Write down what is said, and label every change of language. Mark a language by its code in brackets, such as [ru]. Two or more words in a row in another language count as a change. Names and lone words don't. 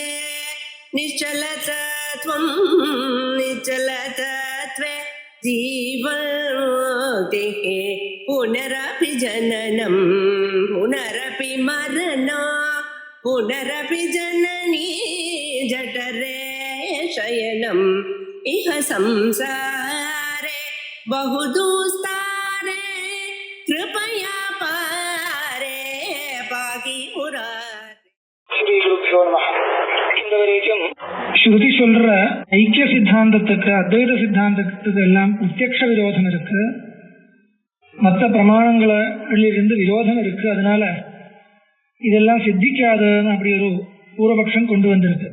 [sa] निश्चलतत्वं निश्चलतत्वे जीवन्मुक्तिः पुनरपि जननं पुनरपि मरणं पुनरपि जननी जठरे शयनम् इह संसारे बहुदुस्तारे कृपया पारे पाहि मुरारे. श्री गुरुभ्यो नमः. [ta] இந்த வரைக்கும் ஸ்ருதி சொல்ற ஐக்கிய சித்தாந்தத்துக்கு அத்வைத சித்தாந்தத்துக்கு எல்லாம் பிரத்யக்ஷ விரோதம் இருக்கு, மற்ற பிரமாணங்களிலிருந்து விரோதம் இருக்கு, அதனால இதெல்லாம் சித்திக்காதுன்னு அப்படி ஒரு பூர்வபக்ஷம் கொண்டு வந்திருக்கு.